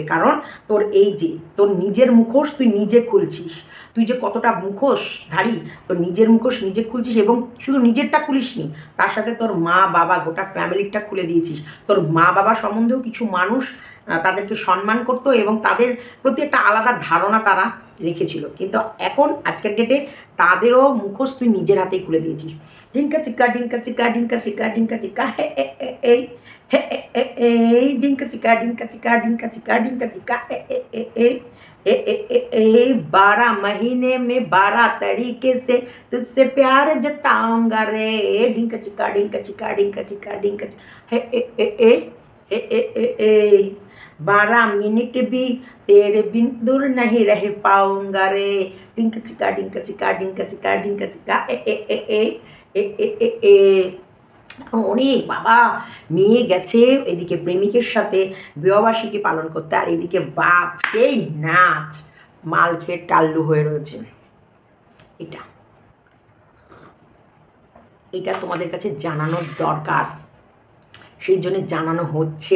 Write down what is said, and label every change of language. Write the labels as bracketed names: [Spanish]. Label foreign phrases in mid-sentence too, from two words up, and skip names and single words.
[Bangla] কারণ তোর এই যে তোর নিজের মুখোশ তুই নিজে খুলছিস, তুই যে কতটা মুখোশধারী, তোর নিজের মুখোশ নিজে খুলছিস, এবং শুধু নিজেরটা খুলিসনি, তার সাথে তোর মা বাবা গোটা ফ্যামিলিটা খুলে দিয়েছিস। তোর মা বাবা সম্বন্ধেও কিছু মানুষ তাদেরকে সম্মান করতো এবং তাদের প্রতি একটা আলাদা ধারণা তারা রেখেছিল, কিন্তু এখন আজকের ডেটে তাদেরও মুখোশ তুই নিজের হাতেই খুলে দিয়েছিস। ডিঙ্কা চিকা ডিঙ্কা চিকা ডিঙ্কা চিকা ডিঙ্কা চিকা এই ডিঙ্কা চিকা ডিঙ্কা চিকা ডিঙ্কা চিকা ডিঙ্কা চিকা [Hindi] बारह महीने में 12 तरीके से तुझसे प्यार जताऊंगा रे। डिंका चिका डिंका चिका डिंका चिका डिंका ए 12 मिनट भी तेरे बिन दूर नहीं रह पाऊंगा रे। डिंका चिका डिंका चिका डिंका चिका डिंका चिका [Bangla] এখন অনেক বাবা মেয়ে গেছে এদিকে প্রেমিকের সাথে বিবাহবার্ষিকী পালন করতে, আর এদিকে বাপ সেই নাচ মাল খেয়ে টাল্লু হয়ে রয়েছে। এটা তোমাদের কাছে জানানোর দরকার, সেই জন্য জানানো হচ্ছে।